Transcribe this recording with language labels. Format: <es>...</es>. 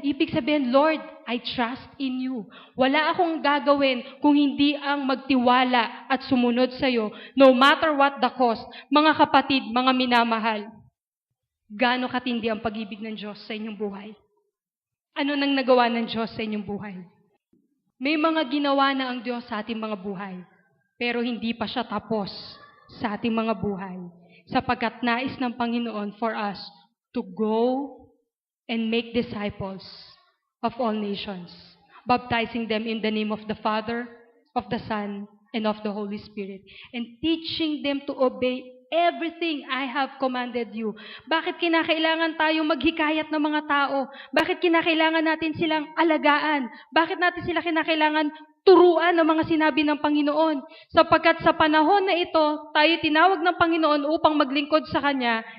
<tl>Ibig sabihin,</tl> <en>Lord, I trust in you.</en> <tl>Wala akong gagawin kung hindi ang magtiwala at sumunod sa iyo,</tl> <en>no matter what the cost.</en> <tl>Mga kapatid, mga minamahal, gaano katindi ang pag-ibig ng Diyos sa inyong buhay? Ano nang nagawa ng Diyos sa inyong buhay? May mga ginawa na ang Diyos sa ating mga buhay, pero hindi pa siya tapos sa ating mga buhay. Sapagkat nais ng Panginoon</tl> <en>for us to go and make disciples of all nations, baptizing them in the name of the Father, of the Son, and of the Holy Spirit, and teaching them to obey everything I have commanded you.</en> <tl>Bakit kinakailangan tayong maghikayat ng mga tao? Bakit kinakailangan natin silang alagaan? Bakit natin sila kinakailangan turuan ng mga sinabi ng Panginoon? Sapagkat sa panahon na ito, tayo tinawag ng Panginoon upang maglingkod sa Kanya.</tl>